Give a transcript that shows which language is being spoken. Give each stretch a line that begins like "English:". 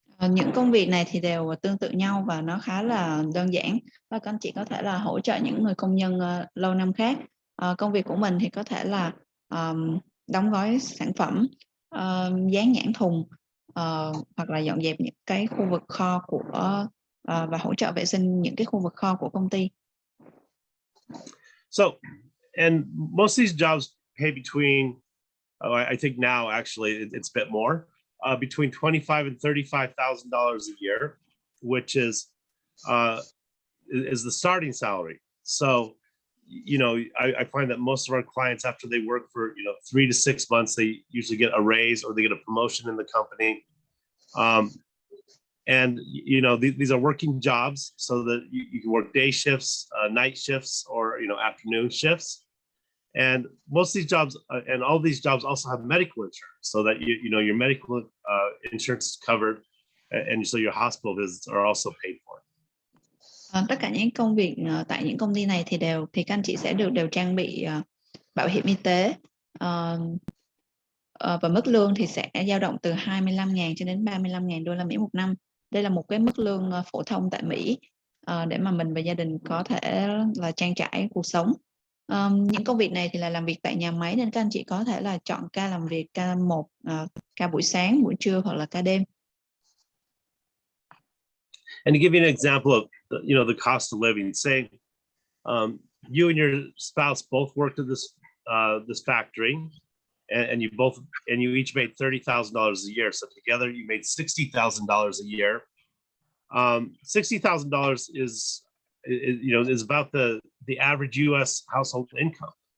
Vietnamese: Những công việc này thì đều tương tự nhau và nó khá là đơn giản, và các anh chị có thể là hỗ trợ những người công nhân lâu năm khác. Công việc của mình thì có thể là đóng gói sản phẩm, dán nhãn thùng, hoặc là dọn dẹp những cái khu vực kho và hỗ trợ vệ sinh những cái khu vực kho của công ty.
English: So, and most of these jobs pay between, I think now actually it's a bit more, between $25,000 and $35,000 a year, which is the starting salary. So, I find that most of our clients, after they work for 3 to 6 months, they usually get a raise or they get a promotion in the company. And these are working jobs, so that you can work day shifts, night shifts, or afternoon shifts. And most of these jobs, and all these jobs, also have medical insurance, so that your medical insurance is covered, and so your hospital visits are also paid for.
Vietnamese: Tất cả những công việc tại những công ty này thì các anh chị sẽ đều trang bị bảo hiểm y tế, và mức lương thì sẽ dao động từ 25.000 cho đến 35.000 đô la Mỹ một năm. Đây là một cái mức lương phổ thông tại Mỹ để mà mình và gia đình có thể là trang trải cuộc sống. Những công việc này thì là làm việc tại nhà máy, nên các anh chị có thể là chọn ca làm việc ca 1, ca buổi sáng, buổi trưa hoặc là ca đêm.
English: And to give you an example of the cost of living, say you and your spouse both worked at this factory, and you each made $30,000 a year. So together you made $60,000 a year. $60,000 is about the average U.S. household income.